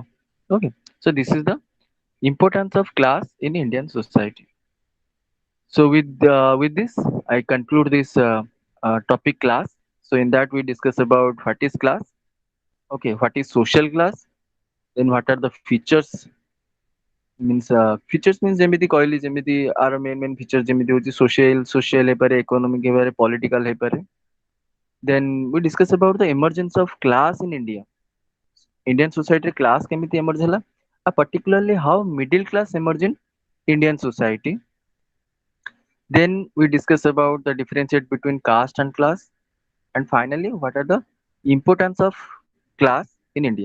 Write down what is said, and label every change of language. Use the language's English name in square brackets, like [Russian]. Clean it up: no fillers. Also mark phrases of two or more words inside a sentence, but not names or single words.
[English] Okay, so this is the importance of class in Indian society. So with this, I conclude this topic class. So in that we discuss about what is class, okay, what is social class, then what are the features. Means features means [Odia] ଯେମିତି କହିଲି ଯେମିତି ଆର [English] main feature [Odia] ଯେମିତି ହଉଛି social ହେଇପାରେ, economic ହେଇପାରେ, political ହେଇପାରେ. [English] Then we discuss about the emergence of class in India. Indian society class କେମିତି emerge ହେଲା, particularly how middle class emerge in Indian society. Then we discuss about the differentiate between caste and class, and finally what are the importance of class in India.